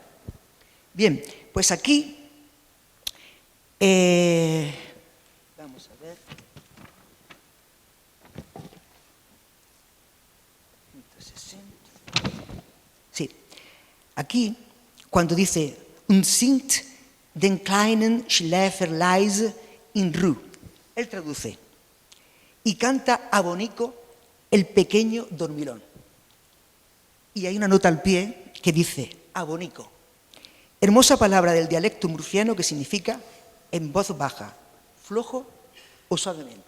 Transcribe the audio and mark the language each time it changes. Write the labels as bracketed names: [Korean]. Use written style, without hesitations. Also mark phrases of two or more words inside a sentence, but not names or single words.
[Spanish] Bien, pues aquí vamos a ver. Sí, aquí cuando dice [German] "und singt den kleinen Schläferleise in Ruhe", [Spanish] él traduce: y canta abonico el pequeño dormilón. Y hay una nota al pie que dice abonico, hermosa palabra del dialecto murciano que significa en voz baja, flojo o suavemente.